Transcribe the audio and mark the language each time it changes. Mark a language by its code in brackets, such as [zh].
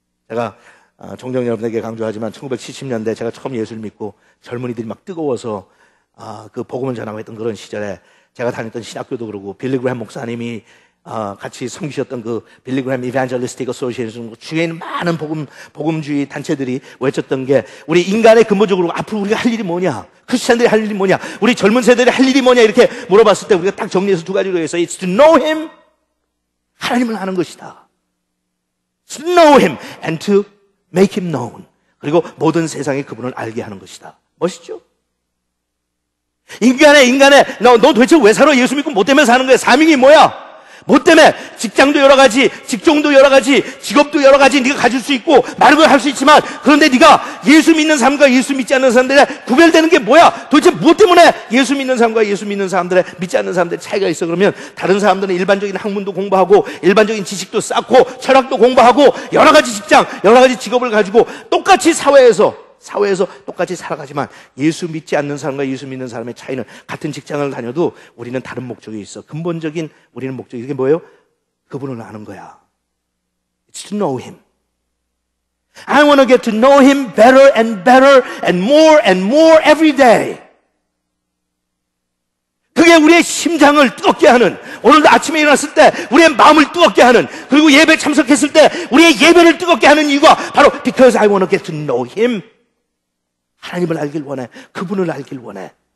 [ko] 제가 종종 여러분에게 강조하지만 1970년대 제가 처음 예수를 믿고 젊은이들이 막 뜨거워서 그 복음을 전하고 했던 그런 시절에 제가 다녔던 신학교도 그러고 빌리 그레이엄 목사님이 같이 섬기셨던 그 빌리 그레이엄 이반젤리스틱 어소시에이션 주위에 있는 많은 복음주의 단체들이 외쳤던 게 우리 인간의 근본적으로 앞으로 우리가 할 일이 뭐냐, 크리스찬들이 할 일이 뭐냐, 우리 젊은 세대들이 할 일이 뭐냐 이렇게 물어봤을 때 우리가 딱 정리해서 2가지로 해서 [en] It's to know Him. [ko] 하나님을 아는 것이다. [en] To know Him and to make Him known. [ko] 그리고 모든 세상에 그분을 알게 하는 것이다. 멋있죠? 인간의 너 도대체 왜 살아? 예수 믿고 뭐 때문에 사는 거야? 사명이 뭐야? 뭐 때문에? 직장도 여러 가지, 직종도 여러 가지, 직업도 여러 가지 네가 가질 수 있고 많은 걸 할 수 있지만 그런데 네가 예수 믿는 사람과 예수 믿지 않는 사람들의 구별되는 게 뭐야? 도대체 무엇 때문에 예수 믿는 사람과 예수 믿는 사람들의 믿지 않는 사람들의 차이가 있어? 그러면 다른 사람들은 일반적인 학문도 공부하고 일반적인 지식도 쌓고 철학도 공부하고 여러 가지 직장, 여러 가지 직업을 가지고 똑같이 사회에서 똑같이 살아가지만 예수 믿지 않는 사람과 예수 믿는 사람의 차이는 같은 직장을 다녀도 우리는 다른 목적이 있어. 근본적인 우리는 목적이 이게 뭐예요? 그분을 아는 거야. [en] It's to know Him. I want to get to know Him better and better and more every day. [ko] 그게 우리의 심장을 뜨겁게 하는, 오늘도 아침에 일어났을 때 우리의 마음을 뜨겁게 하는, 그리고 예배 참석했을 때 우리의 예배를 뜨겁게 하는 이유가 바로 [en] because I want to get to know Him. [ko] 하나님을 알길 원해. 그분을 알길 원해.